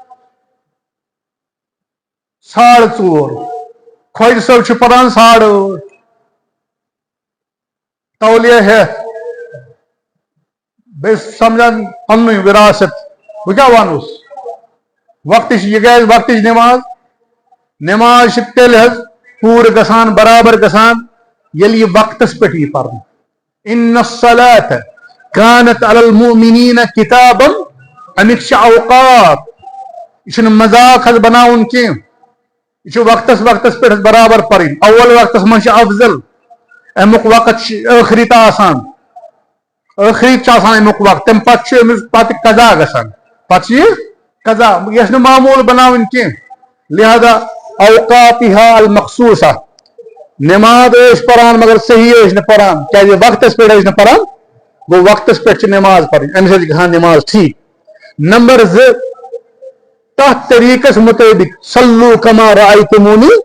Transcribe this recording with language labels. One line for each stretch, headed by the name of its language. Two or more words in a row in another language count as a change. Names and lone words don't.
Kashmiri: 4:30 خۄجہِ صٲب چھُ پران 8:30 تولیہ ہیتھ بیٚیہِ سمجھان پننُے وراثت بہٕ کیٛاہ ونوس وقتٕچ یہِ گژھِ وقتٕچ نماز چھِ تیٚلہِ حظ پوٗرٕ گژھان برابر گژھان ییٚلہِ یہِ وقتس پٮ۪ٹھ یی پرنہٕ
Arabic: ان الصلاة كانت على المؤمنين كتابا
Kashmiri: امیک چھِ اوقات یہ چھُنہٕ مذاق حظ بناوُن کینٛہہ یہ چھُ وقتس پٮ۪ٹھ برابر پرٕنۍ اول وقتس منٛز چھِ افضل امیُک وقت چھِ ٲخری تہٕ آسان ٲخری چھُ آسان امیُک وقت تمہِ پتہٕ چھُ أمِس پتہٕ قضا گژھان پتہٕ چھِ یہِ قضا یہِ چھنہٕ معموٗل بناوٕنۍ کینٛہہ لہذا
Arabic: اوقاتہا المخصوصہ
Kashmiri: نماز ٲسۍ پران مگر صحیح ٲسۍ نہٕ پران کیازِ وقتس پٮ۪ٹھ ٲسۍ نہٕ پران گوٚو وقتس پٮ۪ٹھ چھِ نماز پرٕنۍ امہِ سۭتۍ چھِ گژھان نماز ٹھیک نمبر 2 تتھ طریقس مطٲبق
Arabic: صلو کما رأیتمونی